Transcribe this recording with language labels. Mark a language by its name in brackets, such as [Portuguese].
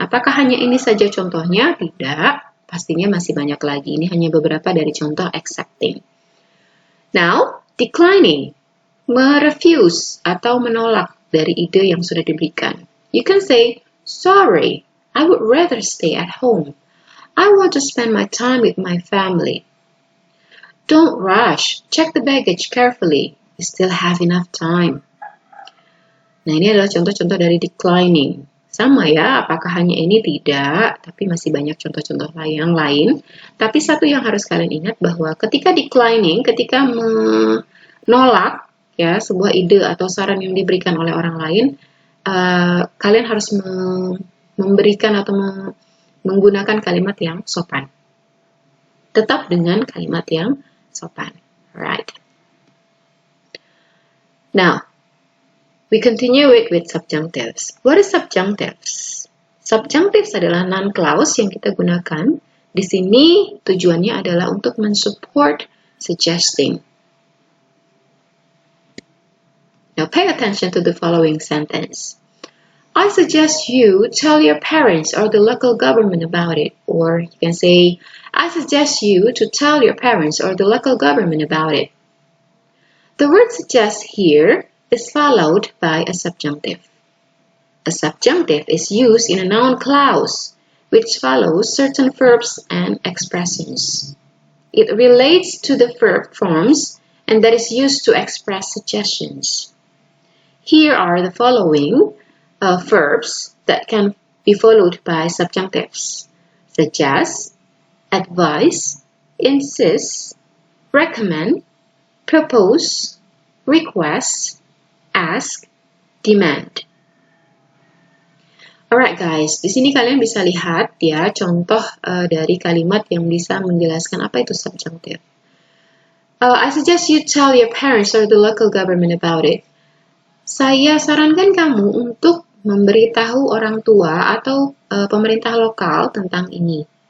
[Indonesian] Apakah hanya ini saja contohnya? Tidak, pastinya masih banyak lagi. Ini hanya beberapa dari contoh accepting. [English] Now, declining. [Indonesian] Merefuse atau menolak dari ide yang sudah diberikan. [English] You can say, sorry, I would rather stay at home. I want to spend my time with my family. Don't rush. Check the baggage carefully. You still have enough time. [Indonesian] Nah, ini adalah contoh-contoh dari declining. Sama ya, apakah hanya ini? Tidak, tapi masih banyak contoh-contoh yang lain. Tapi satu yang harus kalian ingat bahwa ketika declining, ketika menolak ya sebuah ide atau saran yang diberikan oleh orang lain, kalian harus memberikan atau menggunakan kalimat yang sopan. Tetap dengan kalimat yang sopan. [English] Alright. Now, we continue with subjunctives. What is subjunctives? [Indonesian] Subjunctives adalah noun clause yang kita gunakan. Di sini tujuannya adalah untuk mensupport suggesting. [English] Now, pay attention to the following sentence. I suggest you tell your parents or the local government about it. Or you can say, I suggest you to tell your parents or the local government about it. The word suggest here is followed by a subjunctive. A subjunctive is used in a noun clause, which follows certain verbs and expressions. It relates to the verb forms and that is used to express suggestions. Here are the following verbs that can be followed by subjunctives: suggest, advise, insist, recommend, propose, request, ask, demand. Alright guys, [Indonesian] di sini kalian bisa lihat ya contoh dari kalimat yang bisa menjelaskan apa itu subjunctive. [English] I suggest you tell your parents or the local government about it. [Indonesian] Saya sarankan kamu untuk memberitahu orang tua atau pemerintah lokal tentang ini.